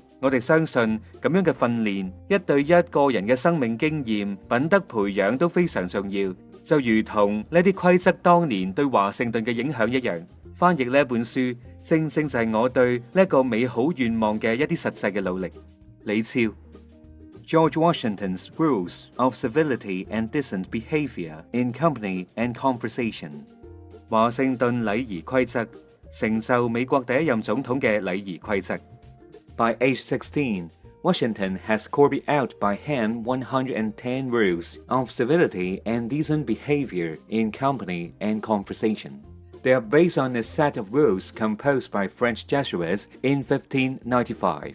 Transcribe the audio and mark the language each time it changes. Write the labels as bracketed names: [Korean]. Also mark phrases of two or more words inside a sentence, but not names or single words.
[Cantonese] 我哋相信咁樣嘅訓練，一對一個人嘅生命經驗、品德培養都非常重要，就如同呢啲規則當年對華盛頓嘅影響一樣。翻譯呢本書，正正就係我對呢個美好願望嘅一啲實際嘅努力。 [English] 李超 George Washington's Rules of Civility and Decent Behavior in Company and Conversation [Cantonese] 華盛頓禮儀規則，成就美國第一任總統嘅禮儀規則。 [English] By age 16, Washington has copied out by hand 110 rules of civility and decent behavior in company and conversation. They are based on a set of rules composed by French Jesuits in 1595.